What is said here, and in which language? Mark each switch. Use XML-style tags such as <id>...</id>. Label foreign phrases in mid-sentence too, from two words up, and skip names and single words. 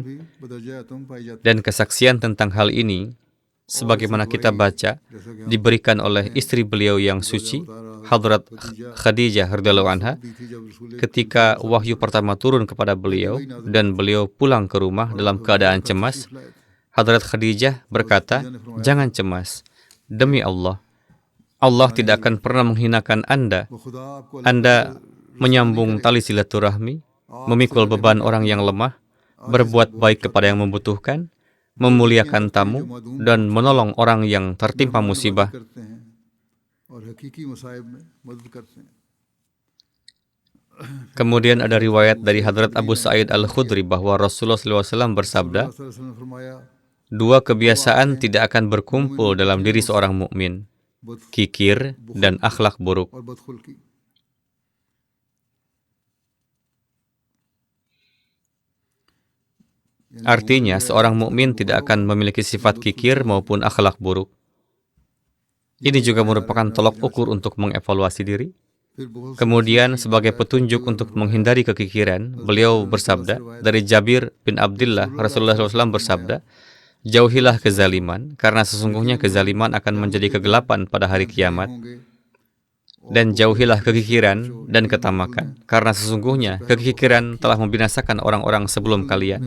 <ur>بھی بدرجہ تم پائی جاتی</ur> <id>dan kesaksian tentang hal ini, sebagaimana kita baca, diberikan oleh istri beliau yang suci, Hadrat Khadijah</id> <ar>رضي الله عنها,</ar> <ur>تھی جب رسول</ur> <id>ketika wahyu pertama turun kepada beliau dan beliau pulang ke rumah dalam keadaan cemas. Hadrat Khadijah berkata, jangan cemas, demi Allah, Allah tidak akan pernah menghinakan Anda.</id> <ur>وہ خدا آپ کو</ur> <id>Anda menyambung tali silaturahmi, memikul beban orang yang lemah, berbuat baik kepada yang membutuhkan, memuliakan tamu, dan menolong orang yang tertimpa musibah.</id> <ur>کرتے ہیں اور حقیقی مصائب میں مدد کرتے ہیں</ur> <id>Kemudian ada riwayat dari Hadrat Abu Sa'id Al-Khudri bahwa Rasulullah SAW bersabda,</id> <ur>رسول نے فرمایا</ur> <id>dua kebiasaan tidak akan berkumpul dalam diri seorang mukmin, kikir dan akhlak buruk.</id> <ur>اور بدخلقی</ur> <id>Artinya, seorang mukmin tidak akan memiliki sifat kikir maupun akhlak buruk. Ini juga merupakan tolok ukur untuk mengevaluasi diri.</id> <ur>پھر بہت</ur> <id>Kemudian, sebagai petunjuk untuk menghindari kekikiran, beliau bersabda, dari Jabir bin Abdullah, Rasulullah SAW bersabda, jauhilah kezaliman, karena sesungguhnya kezaliman akan menjadi kegelapan pada hari kiamat.</id> <ur>होंगे</ur> <id>Dan jauhilah kekikiran dan ketamakan, karena sesungguhnya kekikiran telah membinasakan orang-orang sebelum kalian.</id>